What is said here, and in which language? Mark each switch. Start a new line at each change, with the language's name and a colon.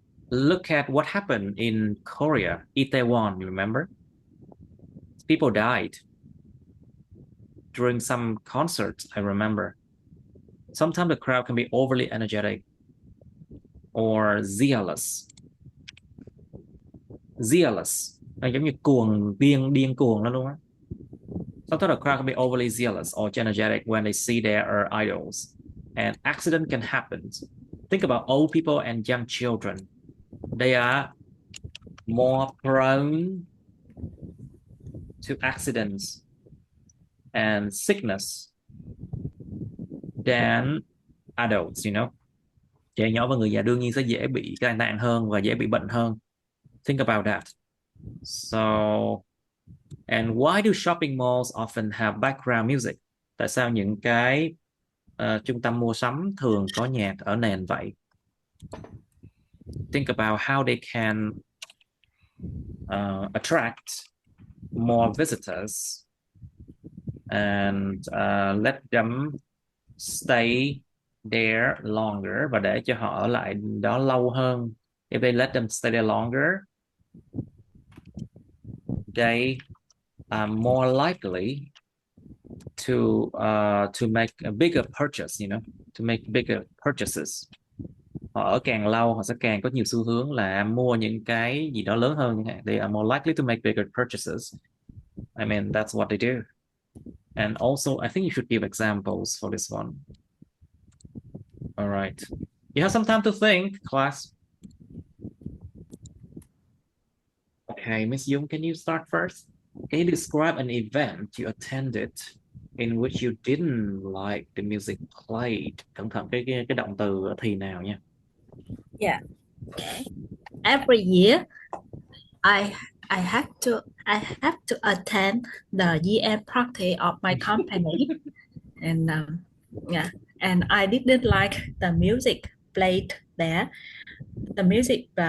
English: Look at what happened in Korea, Itaewon, you remember? People died during some concerts, I remember. Sometimes the crowd can be overly energetic or zealous.
Vietnamese: Nó giống như điên cuồng lắm luôn á.
English: Sometimes the crowd can be overly zealous or energetic when they see their idols, and accident can happen. Think about old people and young children. They are more prone to accidents and sickness than adults,
Vietnamese: Trẻ nhỏ và người già đương nhiên sẽ dễ bị tai nạn hơn và dễ bị bệnh hơn.
English: Think about that. So, and why do shopping malls often have background music?
Vietnamese: Tại sao những cái trung tâm mua sắm thường có nhạc ở nền vậy?
English: Think about how they can attract more visitors and let them stay there longer,
Vietnamese: và để cho họ ở lại đó lâu hơn.
English: If they let them stay there longer, they are more likely to make a bigger purchase, to make bigger purchases.
Vietnamese: Họ ở càng lâu, họ sẽ càng có nhiều xu hướng là mua những cái gì đó lớn hơn.
English: They are more likely to make bigger purchases. I mean, that's what they do. And also, I think you should give examples for this one. All right. You have some time to think, class. Okay, Miss Young, can you start first? Can you describe an event you attended in which you didn't like the music played?
Vietnamese: Cẩn thận cái động từ ở thì nào nha.
English: Yeah. Okay. Every year, I have to attend the year-end party of my company, and and I didn't like the music played there. The music